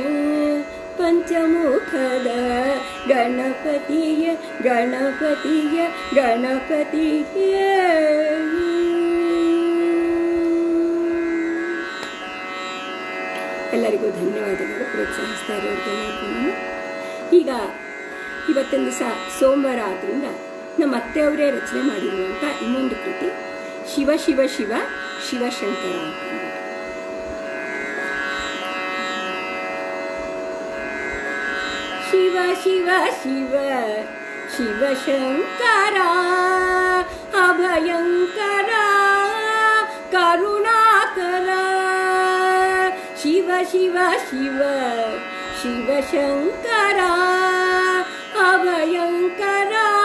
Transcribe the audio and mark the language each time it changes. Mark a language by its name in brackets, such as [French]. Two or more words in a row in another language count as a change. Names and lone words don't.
[Kannada] ಪಂಚಮುಖದ ಗಣಪತಿಯ ಗಣಪತಿಯ ಗಣಪತಿಯ ಎಲ್ಲರಿಗೂ ಧನ್ಯವಾದಗಳು ಪ್ರೋತ್ಸಾಹಿಸ್ತಾ ಇರೋದೆಲ್ಲರಿಗೂ. ಈಗ ಇವತ್ತಿನ ದಿವಸ ಸೋಮವಾರ ಆದ್ದರಿಂದ ನಮ್ಮ ಅತ್ತೆಯವರೇ ರಚನೆ ಮಾಡಿರುವಂಥ ಇನ್ನೊಂದು ಕೃತಿ ಶಿವ ಶಿವ ಶಿವ ಶಿವಶಂಕರ ಅಂತ. ಶಿವ ಶಿವ ಶಿವ ಶಿವಶಂಕರ ಅಭಯಂಕರ ಕರುಣಾಕರ ಶಿವ ಶಿವ ಶಿವ ಶಿವಶಂಕರ ಅಭಯಂಕರ